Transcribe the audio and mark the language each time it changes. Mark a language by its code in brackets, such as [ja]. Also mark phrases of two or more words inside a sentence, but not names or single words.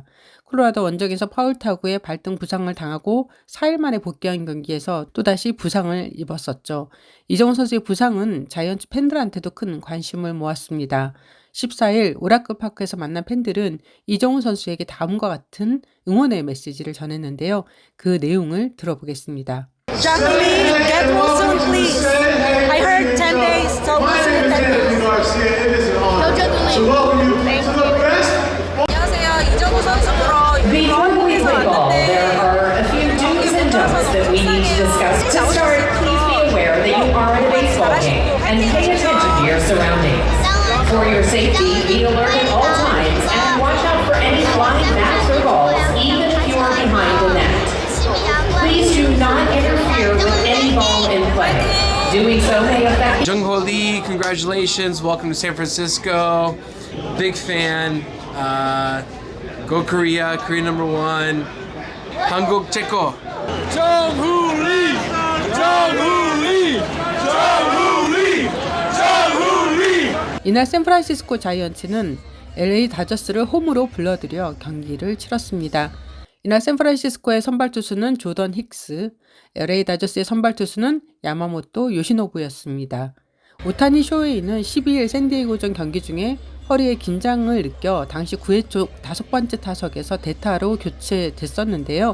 [ko] 콜로라도 원정에서 파울 타구에 발등 부상을 당하고 4일 만에 복귀한 경기에서 또다시 부상을 입었었죠. 이정우 선수의 부상은 자이언츠 팬들한테도 큰 관심을 모았습니다. 14일 오라클 파크에서 만난 팬들은 이정우 선수에게 다음과 같은 응원의 메시지를 전했는데요. 그 내용을 들어보겠습니다. [en] Jacqueline, get well soon, please. I heard 10 days, so we'll see in 10 days. [ko] 안녕하세요, 이정우 선수 보러 유럽에서 왔는데 [en] There are a few do's and don'ts that we need to discuss. To start, please be aware that you are at a baseball game and pay attention to your surroundings. For your safety, be alert at all times and watch out for any flying bats or balls, even if you are behind the net. Please do not interfere with any ball in play. Doing so may affect. Jung-Ho Lee, congratulations. Welcome to San Francisco. Big fan. Go Korea. Korea #1. [ko] 한국 최고. [en] Jung-Ho Lee! Jung-Ho Lee! Jung-Ho Lee! Jung-Ho Lee! [ko] 이날 샌프란시스코 자이언츠는 LA 다저스를 홈으로 불러들여 경기를 치렀습니다. 이날 샌프란시스코의 선발 투수는 조던 힉스, LA 다저스의 선발 투수는 야마모토 요시노부였습니다. 오타니 쇼헤이는 12일 샌디에이고전 경기 중에 허리에 긴장을 느껴 당시 9회 초 5번째 타석에서 대타로 교체됐었는데요.